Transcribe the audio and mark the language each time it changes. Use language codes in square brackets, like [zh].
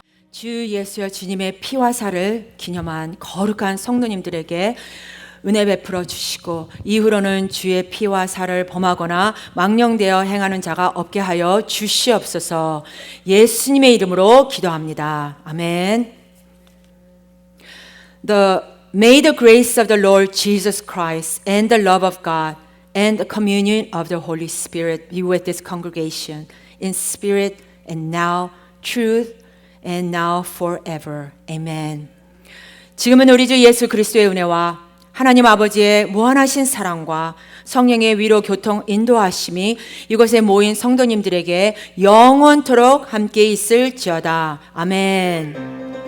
[ko] 주 예수여 주님의 피와 살을 기념한 거룩한 성도님들에게 은혜 베풀어 주시고 이후로는 주의 피와 살을 범하거나 망령되어 행하는 자가 없게 하여 주시옵소서. 예수님의 이름으로 기도합니다. 아멘. [en] May the grace of the Lord Jesus Christ and the love of God and the communion of the Holy Spirit be with this congregation in spirit and now, truth and now forever. Amen. [ko] 지금은 우리 주 예수 그리스도의 은혜와 하나님 아버지의 무한하신 사랑과 성령의 위로 교통 인도하심이 이곳에 모인 성도님들에게 영원토록 함께 있을지어다. 아멘.